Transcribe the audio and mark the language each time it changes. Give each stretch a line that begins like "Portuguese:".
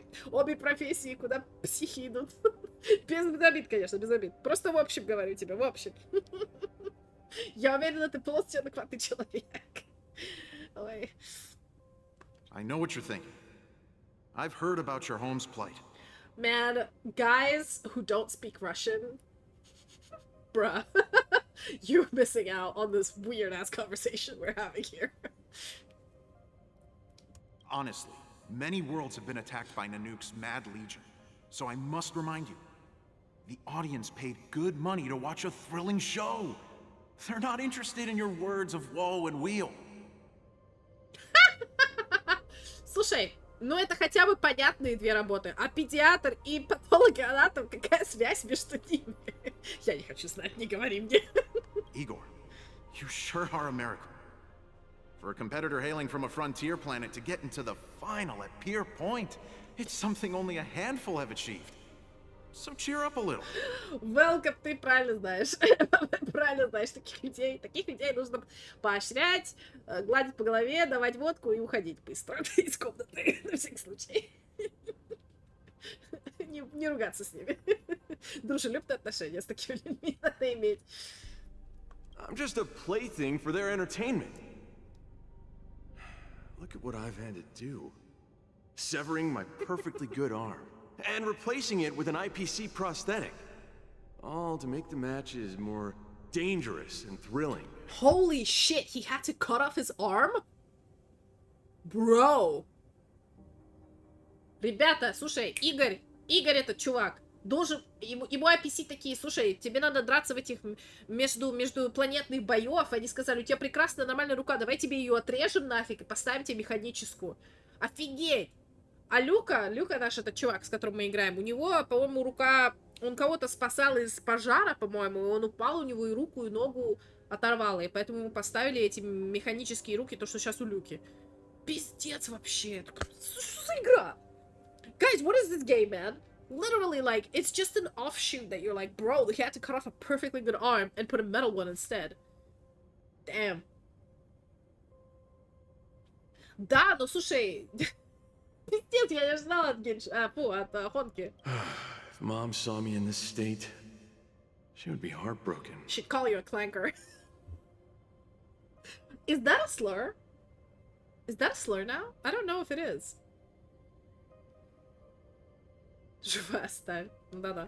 Russian: Обе профессии, куда психи идут. Без обид, конечно, без обид. Просто в общем говорю тебе, в общем. Я уверена, ты полностью адекватный человек. Ой.
English: I know what you're thinking. I've heard about your home's plight. Man, guys who don't speak Russian, bruh, you're missing out on this weird-ass conversation we're having here. Honestly, many worlds have been attacked by Nanook's Mad Legion, so I must remind you, the audience paid good money to watch a thrilling show. They're not interested in your words of woe and weal.
Russian: Слушай, ну это хотя бы понятные две работы. А педиатр и патологоанатом, какая связь между ними? Я не хочу знать, не говори мне.
English: Igor, you sure are a miracle. For a competitor hailing from a frontier planet to get into the final at Pier Point, it's something only a handful have achieved. So cheer up a little.
Russian: Welcome, ты правильно знаешь. Правильно знаешь, таких людей нужно поощрять, гладить по голове, давать водку и уходить быстро из комнаты, на всякий случай. Не ругаться с ними. Дружелюбные отношения с такими людьми надо иметь.
English: I'm just a plaything for their entertainment. Look at what I've had to do. Severing my perfectly good arm and replacing it with an IPC prosthetic. All to make the matches more dangerous and thrilling. Holy shit, he had to cut off his arm? Bro.
Russian: Ребята, слушай, Игорь этот чувак, должен, ему IPC такие, слушай, тебе надо драться в этих междупланетных боев, они сказали, у тебя прекрасная нормальная рука, давай тебе ее отрежем нафиг и поставим тебе механическую. Офигеть! А Люка наш этот чувак, с которым мы играем, у него, по-моему, рука, он кого-то спасал из пожара, по-моему, и он упал, у него и руку, и ногу оторвало, и поэтому ему поставили эти механические руки, то, что сейчас у Люки. Пиздец вообще, что за игра?
English: Guys, what is this game, man? Literally, like, it's just an offshoot that you're like, bro, he had to cut off a perfectly good arm and put a metal one instead. Damn.
Russian: Да, ну слушай, пиздец, я не ждала от Хонки.
English: If Mom saw me in this state, she would be heartbroken. She'd call you a clanker. Is that a slur? Is that a slur now? I don't know if it is.
Russian: Живая сталь. Да-да.